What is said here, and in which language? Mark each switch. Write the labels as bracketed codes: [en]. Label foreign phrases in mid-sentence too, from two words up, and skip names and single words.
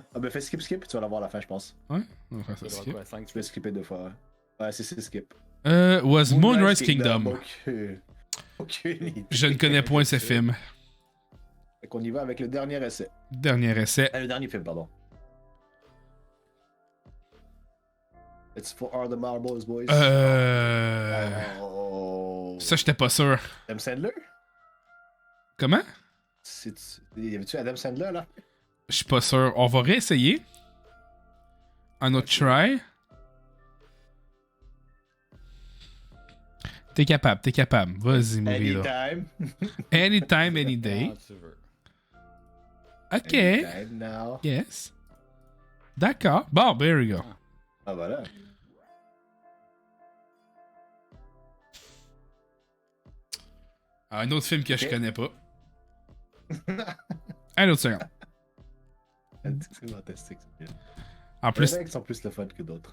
[fr] Ah ben fais skip, tu vas l'avoir à la fin, je pense. Ouais, on va faire ça skip. Tu peux skipper 2 fois. Ouais, c'est skip. [en] Was Moonrise Kingdom. [fr] Aucune idée. Je ne connais point ce film. Fait qu'on y va avec le dernier essai. Dernier essai. Le dernier film, pardon. [en] It's for all the marbles, boys. [fr] Ça, j'étais pas sûr. Adam Sandler? Comment? Y avait-tu Adam Sandler, là? Je suis pas sûr. On va réessayer. Un autre try. T'es capable. Vas-y, movie là. [en] Anytime. Anytime, any day. Ok. Anytime now. Yes. [fr] D'accord. Bon, [en] there we go. [fr] Ah, voilà. Un autre film que je connais pas. Un autre seconde. C'est fantastique. En plus. Il y en a qui sont plus le fun que d'autres.